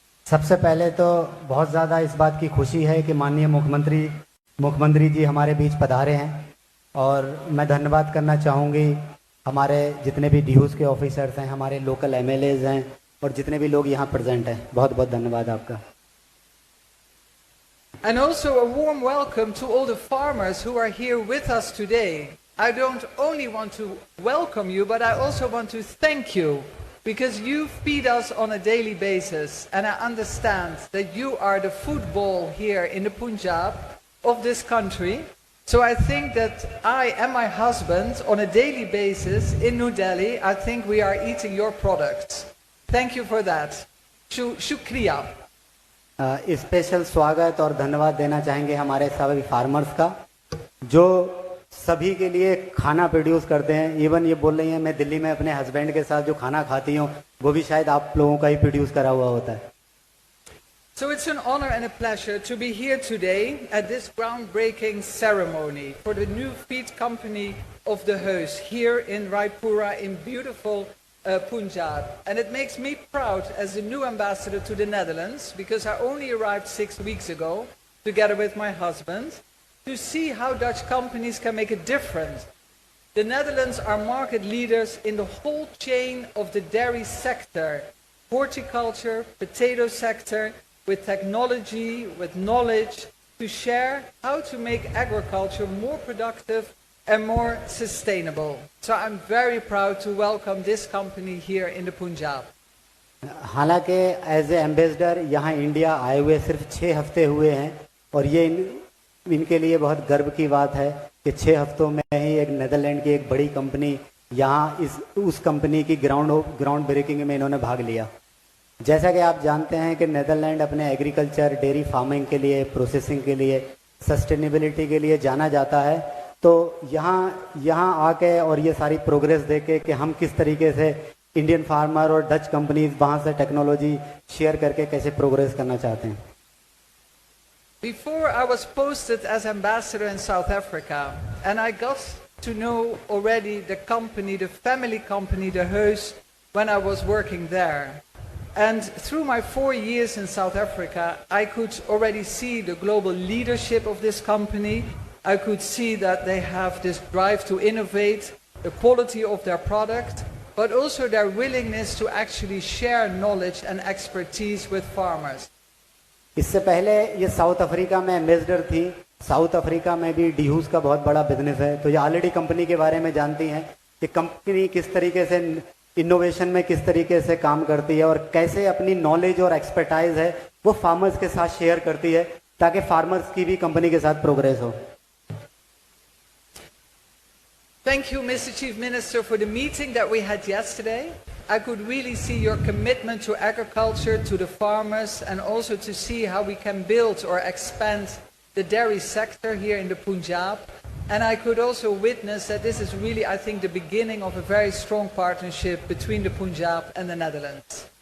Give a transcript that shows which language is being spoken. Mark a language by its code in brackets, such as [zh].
[hi] सबसे पहले तो बहुत ज़्यादा इस बात की खुशी है कि माननीय मुख्यमंत्री जी हमारे बीच पधारे हैं और मैं धन्यवाद करना चाहूँगी हमारे जितने भी DOs के ऑफिसर्स हैं, हमारे लोकल MLAs हैं और जितने भी लोग यहाँ प्रेजेंट हैं। बहुत बहुत धन्यवाद आपका। [en] And also a warm welcome to all the farmers who are here with us today. I don't only want to welcome you, but I also want to thank you because you feed us on a daily basis, and I understand that you are the football here in the Punjab of this country. So I think that I and my husband on a daily basis in New Delhi, I think we are eating your products. Thank you for that. Shukriya. [hi] Special स्वागत और धन्यवाद देना चाहेंगे हमारे सभी farmers का जो सभी के लिए खाना प्रोड्यूस करते हैं। इवन ये बोल रही हैं मैं दिल्ली में अपने हस्बैंड के साथ जो खाना खाती हूँ वो भी शायद आप लोगों का ही प्रोड्यूस करा हुआ होता है। [en] So it's an honor and a pleasure to be here today at this groundbreaking ceremony for the new feed company of the Heus here in Raipura in beautiful Punjab. And it makes me proud as the new ambassador to the Netherlands, because I only arrived 6 weeks ago together with my husband, to see how Dutch companies can make a difference. The Netherlands are market leaders in the whole chain of the dairy sector, horticulture, potato sector, with technology, with knowledge, to share how to make agriculture more productive and more sustainable. So I'm very proud to welcome this company here in the Punjab. [hi] हालांकि [en] as a ambassador [hi] यहाँ India आए हुए सिर्फ 6 हफ्ते हुए हैं और ये इनके लिए बहुत गर्व की बात है कि 6 हफ्तों में ही एक नेदरलैंड की एक बड़ी कंपनी यहाँ उस कंपनी की ग्राउंड ब्रेकिंग में इन्होंने भाग लिया। जैसा कि आप जानते हैं कि नेदरलैंड अपने एग्रीकल्चर, डेयरी फार्मिंग के लिए, प्रोसेसिंग के लिए, सस्टेनेबिलिटी के लिए जाना जाता है। तो यहाँ आके और ये सारी प्रोग्रेस देखे कि हम किस तरीके से इंडियन फार्मर और डच कंपनीज वहाँ से टेक्नोलॉजी शेयर करके कैसे प्रोग्रेस करना चाहते हैं? [en] Before I was posted as ambassador in South Africa, and I got to know already the company, the family company, the Heus, when I was working there. And through my 4 years in South Africa, I could already see the global leadership of this company. I could see that they have this drive to innovate, the quality of their product, but also their willingness to actually share knowledge and expertise with farmers. [hi] इससे पहले ये south Africa में ambassador थी। South Africa में भी डीहूस का बहुत बड़ा बिजनेस है, तो ये ऑलरेडी कंपनी के बारे में जानती हैं कि कंपनी किस तरीके से इनोवेशन में किस तरीके से काम करती है और कैसे अपनी नॉलेज और एक्सपर्टाइज है वो फार्मर्स के साथ शेयर करती है ताकि फार्मर्स की भी कंपनी के साथ प्रोग्रेस हो। [en] Thank you, Mr. Chief Minister, for the meeting that we had yesterday. I could really see your commitment to agriculture, to the farmers, and also to see how we can build or expand the dairy sector here in the Punjab. And I could also witness that this is really, I think, the beginning of a very strong partnership between the Punjab and the Netherlands.